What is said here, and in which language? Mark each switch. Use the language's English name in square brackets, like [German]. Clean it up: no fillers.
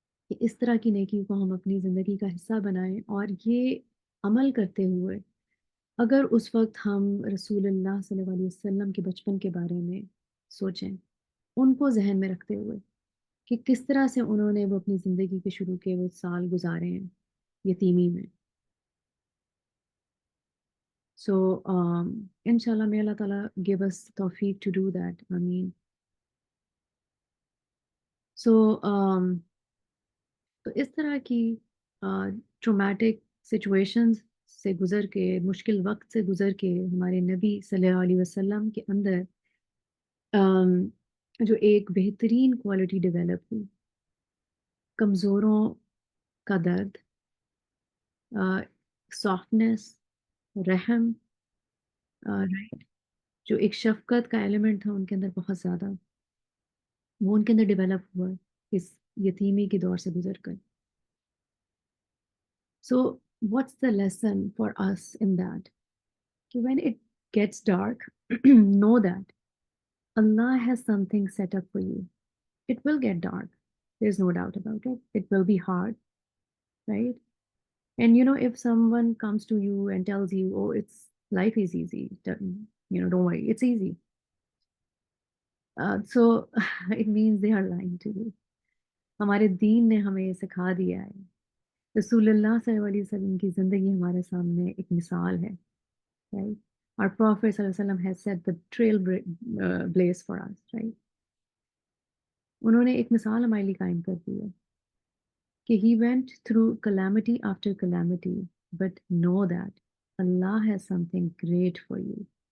[Urdu] کہ اس طرح کی نیکی کو ہم اپنی زندگی کا حصہ بنائیں، اور یہ عمل کرتے ہوئے اگر اس وقت ہم رسول اللہ صلی اللہ علیہ وسلم کے بچپن کے بارے میں سوچیں، ان کو ذہن میں رکھتے ہوئے کہ کس طرح سے انہوں نے وہ اپنی زندگی کے شروع کے وہ سال گزارے ہیں یتیمی میں. [English] So انشاءاللہ may اللہ تعالیٰ give us توفیق to do that. [Urdu] آمین. سو تو اس طرح کی ٹرومیٹک سچویشنز سے گزر کے، مشکل وقت سے گزر کے، ہمارے نبی صلی اللہ علیہ وسلم کے اندر جو ایک بہترین کوالٹی ڈیولپ ہوئی، کمزوروں کا درد، سافٹنس، رحم، رائٹ، جو ایک شفقت کا ایلیمنٹ تھا ان کے اندر بہت زیادہ، وہ ان کے اندر ڈیولپ ہوا اس یتیمی کے دور سے گزر کر. [English] So what's the lesson for us in that? When it gets dark, know that Allah has something set up for you. It will get dark. There's no doubt about it. It will be hard, right? And if someone comes to you and tells you, oh, life is easy, don't worry, it's easy. So it means they are lying to you. [Urdu] ہمارے دین نے ہمیں یہ سکھا دیا ہے. رسول اللہ صلی اللہ علیہ وسلم کی زندگی ہمارے سامنے ایک مثال ہے. [English] Right? Our Prophet صلی اللہ علیہ وسلم has set the trailblaze for us. Right? [Urdu] انہوں نے ایک مثال ہمارے لیے قائم کر دی ہے کہ [English] he went through calamity after calamity, but know that Allah has something great for you.